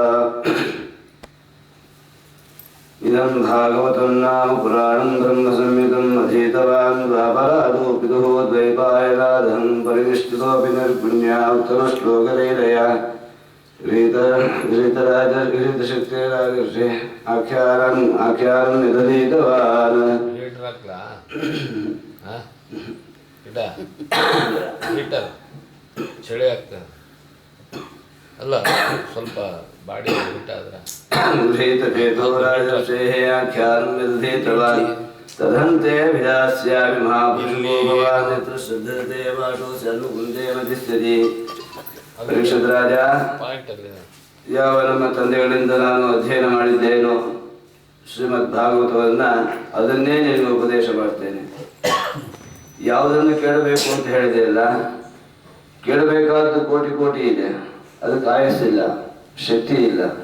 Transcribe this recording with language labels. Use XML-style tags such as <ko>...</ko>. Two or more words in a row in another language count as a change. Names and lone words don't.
<sa>इदं भागवतं नाम पुराणं ब्रह्मसंहितम् अधीतवान् द्वापरादो पितुः द्वैपायनादहं परिनिष्ठितोऽपि निर्गुण्या उत्तमश्लोकलीलया गिरितशक्तिरागर्षे आख्यानं निदधीतवान्</sa> <kn>ಹೀಟರ್ ಹಾಕ್ಲಾ ಹೀಟರ್ ಚಳಿ ಆಗ್ತದೆ ಅಲ್ಲ ಸ್ವಲ್ಪ ಬಾಡಿ ಊಟ ಆದ್ರೆ</kn> <sa>गृहीतचेतोराजर्षेः आख्यानं निदधीतवान् तदन्ते विधास्यामि महापुरुषो भवान् यत्र श्रद्धते वासो स्यानुकुन्दे मतिष्ठति।</sa> <kn>ಪರೀಕ್ಷಿತ್ ರಾಜ, ಪಾಯಿಂಟ್ ಅಲ್ಲಿ ಯಾವ ನಮ್ಮ ತಂದೆಗಳಿಂದ ನಾನು ಅಧ್ಯಯನ ಮಾಡಿದ್ದೇನೋ ಶ್ರೀಮದ್ ಭಾಗವತವನ್ನ ಅದನ್ನೇ ನಿನಗೆ ಉಪದೇಶ ಮಾಡ್ತೇನೆ. ಯಾವುದನ್ನು ಕೇಳಬೇಕು ಅಂತ ಹೇಳಿದೆ ಅಲ್ಲ, ಕೇಳಬೇಕಾದ್ದು ಕೋಟಿ ಕೋಟಿ ಇದೆ, ಅದಕ್ಕೆ ಆಯಸ್ಸಿಲ್ಲ, ಶಕ್ತಿ ಇಲ್ಲ.</kn>